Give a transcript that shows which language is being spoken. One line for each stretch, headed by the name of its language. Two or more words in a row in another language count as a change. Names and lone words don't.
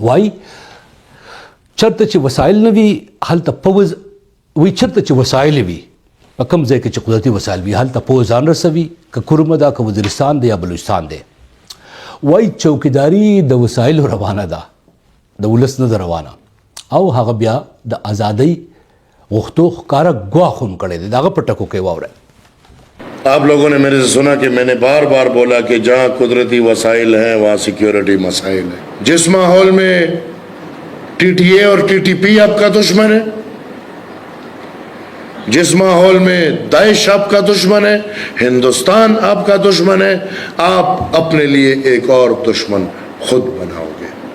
Pashto: وایي چېرته چې وسایل نه وي هلته پوځ وایي چېرته چې وسایل وي په کوم ځای کې چې قدرتي وسایل وي هلته پوځ ځان رسوي، که کورمه ده که وزیرستان دی یا بلوچستان دی. وایي چوکیداري د وسایلو روانه ده، د ولس نه ده روانه. او هغه بیا د ازادۍ غوښتو ښکاره ګواښ هم کړی دی. د هغه په ټکو کې واورئ.
Urdu: آپ لوگوں نے میرے سے سنا کہ میں نے بار بار بولا کہ جہاں قدرتی وسائل ہیں وہاں سکیورٹی مسائل ہے. جس ماحول میں ٹی ٹی اے اور ٹی ٹی پی آپ کا دشمن ہے، جس ماحول میں داعش آپ کا دشمن ہے، ہندوستان آپ کا دشمن ہے، آپ اپنے لیے ایک اور دشمن خود بناؤ گے.